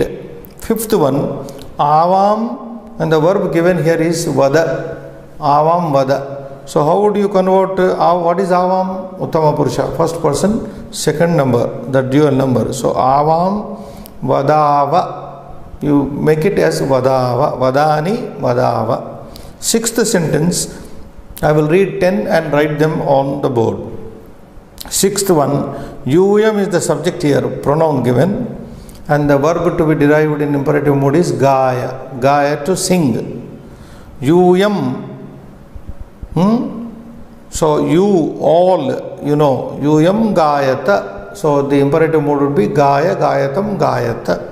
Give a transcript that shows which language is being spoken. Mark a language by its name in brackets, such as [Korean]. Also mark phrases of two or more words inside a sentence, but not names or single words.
[English] Fifth one, Avam, and the verb given here is Vada. [Sanskrit] Avam Vada. [English] So how would you convert what is avam? [Sanskrit] Uttama Purusha, [English] first person, second number, the dual number. So [Sanskrit] avam vadava. [English] You make it as [Sanskrit] vadava, vadani, vadava. [English] Sixth sentence, I will read 10 and write them on the board. Sixth one, UM is the subject here, pronoun given, and the verb to be derived in imperative mode is gaya, gaya to sing. UM, so you all, you know, [Sanskrit] UM gayata, [English] so the imperative mode would be [Sanskrit] gaya, gayatam, gayata.